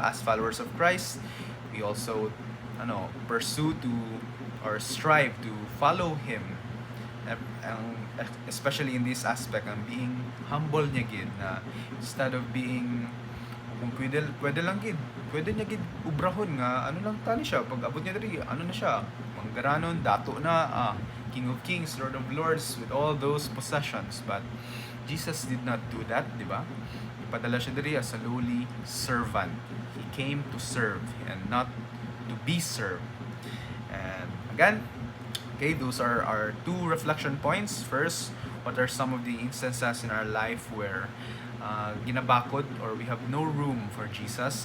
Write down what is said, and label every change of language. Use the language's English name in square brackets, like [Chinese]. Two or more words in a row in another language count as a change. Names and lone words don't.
[English] As followers of Christ, we also pursue to or strive to follow Him. Especially in this aspect, ang being humble [Hiligaynon] niya gid na [English] instead of being [Hiligaynon] kung pwede lang gid pwede niya gid ubrahon nga ano lang tani siya pag abot niya diri ano na siya manggaranon dato na [English] King of Kings, Lord of Lords with all those possessions, but Jesus did not do that, [Filipino] di ba? [Hiligaynon] Ipadala siya diri [English] as a lowly servant. He came to serve and not to be served. And again, okay, those are our two reflection points. First, what are some of the instances in our life where ginabakod or we have no room for Jesus?